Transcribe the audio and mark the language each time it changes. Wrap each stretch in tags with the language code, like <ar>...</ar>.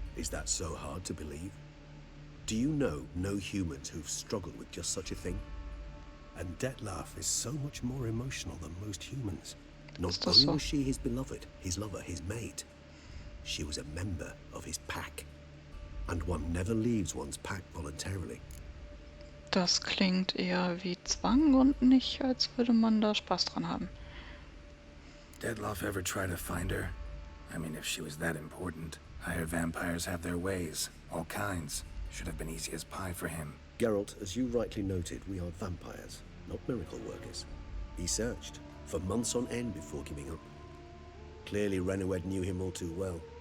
<en>Is that so hard to believe? Do you know no humans who've struggled with just such a thing? And Detlef is so much more emotional than most humans. Not</en> <de>Ist das</de> <en>only</en> <de>so?</de> <en>was she his beloved, his lover, his mate, she was a member of his pack. And one never leaves one's pack voluntarily.</en> <de>Das klingt eher wie Zwang und nicht, als würde man da Spaß dran haben.</de> <en>Detlef ever try to find her? I mean, if she was that important. Higher vampires have their ways, all kinds. Should have been easy as pie for him. Geralt, as you rightly noted, we are vampires, not miracle workers. He searched for months on end before giving up. Clearly Renowed knew him all too well.</en>